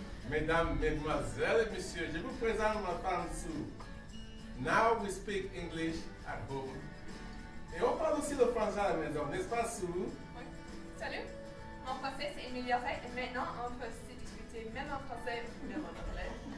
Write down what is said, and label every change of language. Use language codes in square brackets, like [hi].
[fr] Mesdames, Mesdemoiselles et Messieurs, je vous présente ma femme Sue. [en] Now we speak English at home. [fr] Et on parle aussi le français à la maison, n'est-ce pas Sue? Oui. Salut, mon français s'est amélioré et maintenant on peut se discuter même en français, même en anglais.